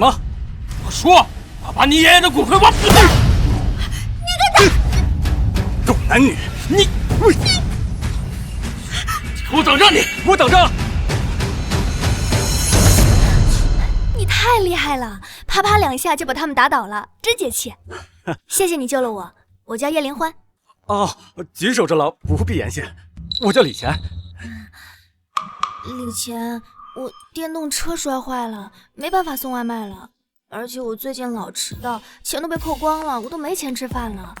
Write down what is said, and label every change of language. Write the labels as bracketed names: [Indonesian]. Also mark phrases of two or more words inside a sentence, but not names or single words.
[Chinese] 我說，我把你爺爺的骨灰挖出來！你個狗男女！你給我等着！你給我等着！你太厲害了，啪啪2下就把他們打倒了，真解氣！謝謝你救了我，我叫葉靈歡。哦，舉手之勞，不必言謝。我叫李錢。李錢，我電動車摔壞了，沒辦法送外賣了，而且我最近老遲到，錢都被扣光了，我都沒錢吃飯了。